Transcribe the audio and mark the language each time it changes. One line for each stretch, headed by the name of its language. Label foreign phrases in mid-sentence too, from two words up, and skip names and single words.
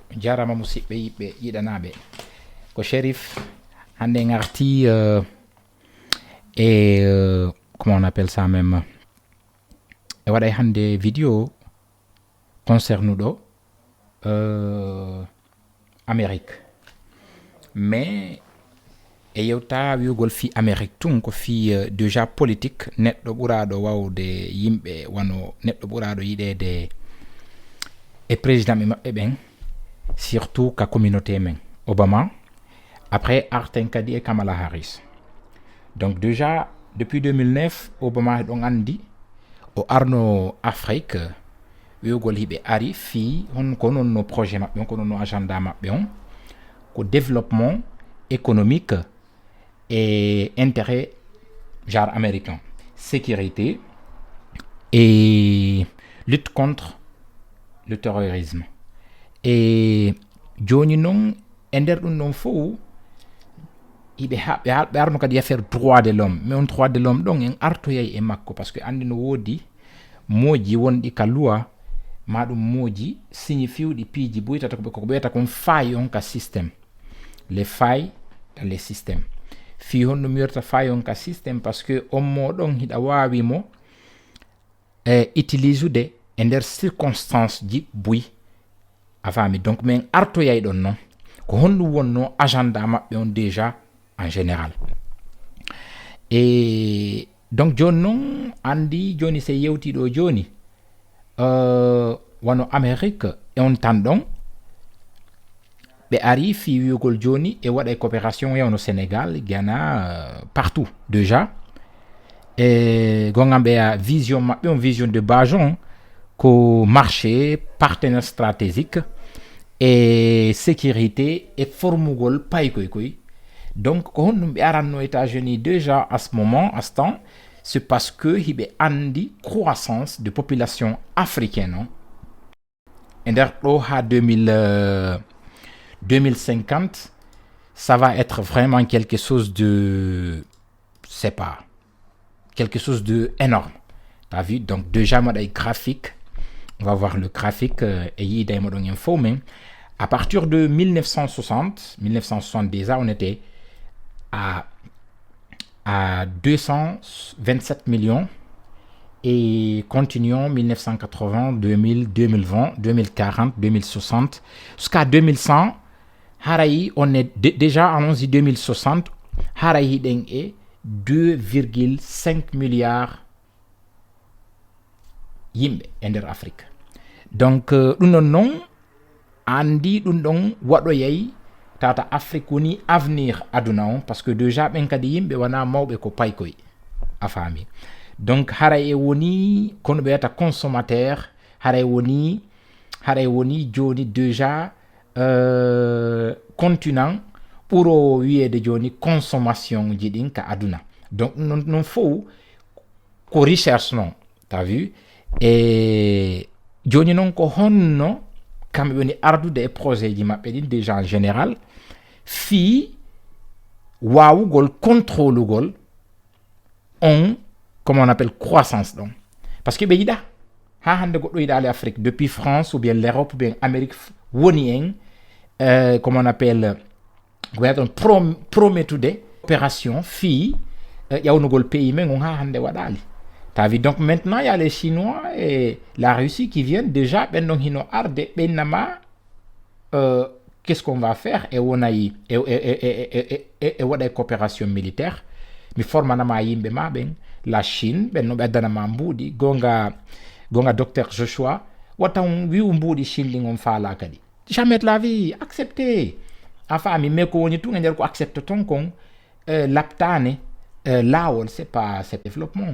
Fula: jarama musidɓe yiɓɓe yiɗanaɓe ko Chérif hande ngarti
French: comment on appelle ça même
Fula: e waɗay hande vidéo concernuɗo Amérique mais e yewta wiugol fi Amérique tun ko fi déjà politique neɗɗo ɓuraɗo wawde yimɓe wano neɗɗo ɓuraɗo yiɗede e président ɓe maɓɓe ɓen surtout ka communauté men Obama après arten kadi e Kamala Harris.
French: Donc déjà depuis 2009
Fula: Obama ɗon andi o arno Afrique wiugol hiɓe ari fi hon ko non no projet maɓɓe on ko non no agenda maɓɓe on ko
French: développement économique et intérêt genre américain, sécurité et lutte contre le terrorisme.
Fula: Et joni non ender ɗum ɗon fof ɓe arno kadi
French: affaire droit de l'homme, mais
Fula: on
French: droit de l'homme
Fula: ɗon en artoyay e makko
French: parce que
Fula: andi no woodi moji wonɗi ka loi maɗum moji signifiuɗi piiji boytata ko ɓeyata kon faille on ka système,
French: les failles dans les systèmes.
Fula: Fi hon ɗum yorta faille on ka système
French: parce que
Fula: on moɗon hiɗa wawi mo utilise ude e nder circonstance ji buy a fami. Donc min artoyay ɗon non ko honɗum wonno agenda maɓɓe on
French: déjà en général.
Fula: Et donc joni non andi joni se yewtiɗo joni wano Amérique e on tan ɗon ɓe ari fi wiugol joni e waɗa coopération yawno Sénégal, Ghana,
French: partout déjà
Fula: e gongan ɓe vision maɓɓe on
French: vision de base
Fula: on ko
French: marché partenaire stratégique et sécurité et
Fula: formugol paykoy koy.
French: Donc
Fula: ko honɗum ɓe aranno
French: États-Unis déjà à ce moment à ce temps, c'est parce que
Fula: hiɓe andi
French: croissance de population africaine
Fula: on e nder ɗo ha
French: 2050 ça va être vraiment quelque chose de, c'est pas, quelque chose de énorme. T'as vu? Donc déjà moi des graphiques, on va voir le graphique et
Fula: yida modon
French: info, mais à partir de 1960 déjà on était à 227 millions et continuons 1980, 2000, 2020, 2040, 2060 jusqu'à 2100. Harayi, on est déjà allons-y 2060.
Fula: Harayi den
French: est 2,5 milliards
Fula: yimbe ender Afrique. Donc ɗum non andi ɗum ɗon waɗoyay tata Afrique woni avenir aduna on parce que déjà ɓen kadi yimɓe wana mawɓe ko paykoy a faami. Donc haray e woni kono ɓe wiyata consommateur, haray woni joni déjà continent ɓuro wiyede joni consommation ji ɗin ka aduna. Donc non fof ko recherche non,
French: t'as vu?
Fula: Et joni non ko honno kamɓe woni ardude e projet ji maɓɓe ɗin
French: déjà en général
Fula: fi wawugol contrôlugol on
French: comment on appelle croissance donc parce que
Fula: ɓe yiɗa ha hande goɗɗo yiɗa ale Afrique
French: depuis France ou bien l'Europe ou bien Amérique
Fula: woni
French: en comment on appelle
Fula: on promettude opération fi ƴawnugol pays men on ha hande waɗali.
French: T'as vu? Donc maintenant il y a les Chinois et la Russie qui viennent déjà
Fula: ɓen ɗon hino arde ɓennama
French: qu'est-ce qu'on va faire
Fula: e wonayi e waɗa
French: coopération militaire
Fula: mi formanama yimɓe ma ɓen
French: la Chine
Fula: ɓen no ɓe addanama mbuuɗi gonga docteur Joshua watan wiwu mbuuɗi Chine ɗin on faala kadi
French: jamais de la vie accepté
Fula: a faami mais ko woni tun e nder ko accepte ton kon laptane laawol
French: c'est pas développement.